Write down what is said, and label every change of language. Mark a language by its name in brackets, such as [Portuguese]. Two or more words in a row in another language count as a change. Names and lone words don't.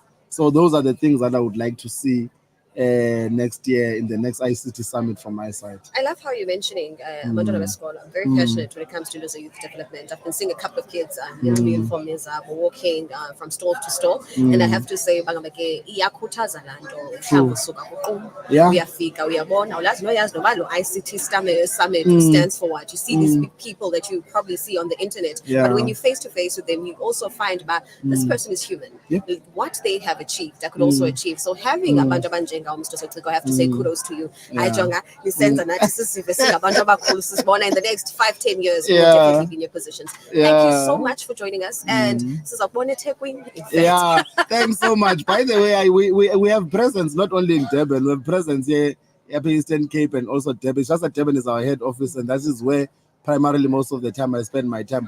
[English] So those are the things that I would like to see next year in the next ICT summit from my side. I love how you're mentioning Mandela Scholar. I'm very passionate when it comes to youth development. I've been seeing a couple of kids in uniforms walking from store to store, and I have to say, [Xhosa] iyakhuthaza laa nto mhlawumbi usuka kuqumbu uyafika uyabona ulazi noyazi noba lo ICT summit [English] stands for what. You see these big people that you probably see on the internet, but when you face to face with them, you also find that this person is human. What they have achieved, I could also achieve. So having [Xhosa] abantu abanjenga [English] Mr. SOCIKWA, I have to say kudos to you. [Xhosa] Jonga, lisenza nathi sisive singabantu abakhulu sisibona [English] in the next 5-10 years we will definitely be in your positions. Thank you so much for joining us, and [Xhosa] sizakubona eThekwini. [English] Yeah, thanks so much. By the way, we have presence not only in Durban, we have presence here at Eastern Cape and also Durban. It's just that Durban is our head office, and that is where primarily most of the time I spend my time.